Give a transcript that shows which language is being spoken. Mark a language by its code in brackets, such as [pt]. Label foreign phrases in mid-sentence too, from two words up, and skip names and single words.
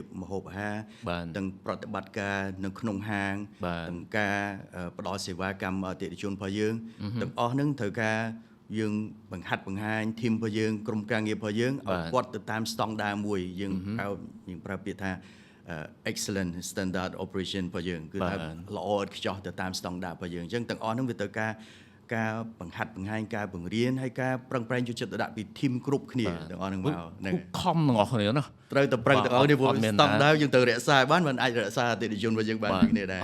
[km] ម្ហូបអាហារទាំងប្រតិបត្តិការនៅក្នុងហាងទាំងការផ្ដល់សេវាកម្មអតិថិជនរបស់យើងទាំងអស់ហ្នឹងត្រូវការយើងបង្ហាត់បង្ហាញធីមរបស់យើងក្រុមការងាររបស់យើងឲ្យគាត់ទៅតាមស្តង់ដារមួយយើងប្រើពាក្យថា [en] excellent standard operation [km] របស់យើងគឺថាល្អឥតខ្ចោះទៅតាមស្តង់ដាររបស់យើងអញ្ចឹងទាំងអស់ហ្នឹងវាត្រូវការបង្ហាត់បង្ហាញការបង្រៀនហើយការប្រឹងប្រែងយកចិត្តទុកដាក់ពីធីមគ្រប់គ្នាទាំងអស់ហ្នឹងមក ហ្នឹងខំទាំងអស់គ្នាណា ត្រូវតែប្រឹងទាំងអស់គ្នាព្រោះស្តង់ដារយើងត្រូវរក្សាបានមិនអាចរក្សាអតិថិជនរបស់យើងបានដូចគ្នាដែរ